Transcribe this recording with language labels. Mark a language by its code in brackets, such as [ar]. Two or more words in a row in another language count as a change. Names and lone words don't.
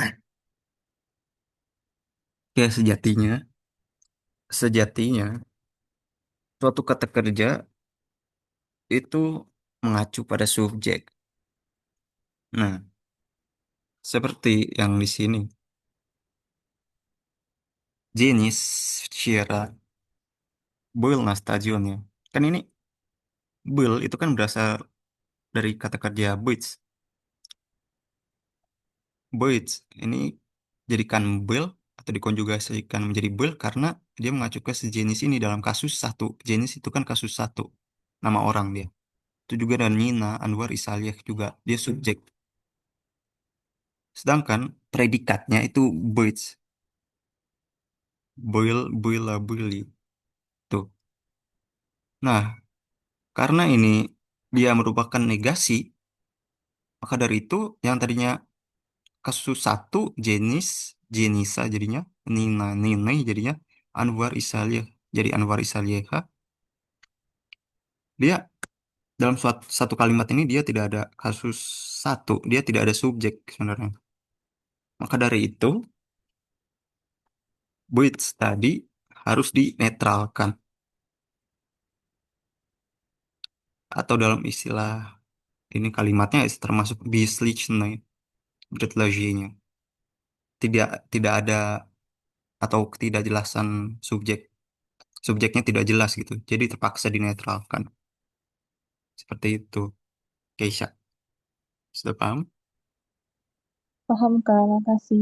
[id] Ya, sejatinya suatu kata kerja itu mengacu pada subjek. Nah, seperti yang di sini. [ru] Jenis вчера был на стадионе. [id] Kan ini был itu kan berasal dari kata kerja быть. Быть ini jadikan был atau dikonjugasikan menjadi был karena dia mengacu ke sejenis ini dalam kasus satu. Jenis itu kan kasus satu. Nama orang dia. Itu juga dan Nina, Anwar Isaliah juga. Dia subjek. Sedangkan predikatnya itu быть. [ru] Была, были. [id] Tuh. Nah, karena ini dia merupakan negasi, maka dari itu yang tadinya kasus satu jenis, jenisa jadinya, Nina, Nina jadinya Anwar Isaliah. Jadi Anwar Isaliah, dia dalam satu kalimat ini dia tidak ada kasus satu, dia tidak ada subjek sebenarnya. Maka dari itu, Buits tadi harus dinetralkan. Atau dalam istilah ini kalimatnya termasuk [ru] бесличное предложение. [id] Tidak tidak ada atau ketidakjelasan subjek. Subjeknya tidak jelas gitu. Jadi terpaksa dinetralkan. Seperti itu. Keisha, sudah paham? Paham, Kak. Makasih.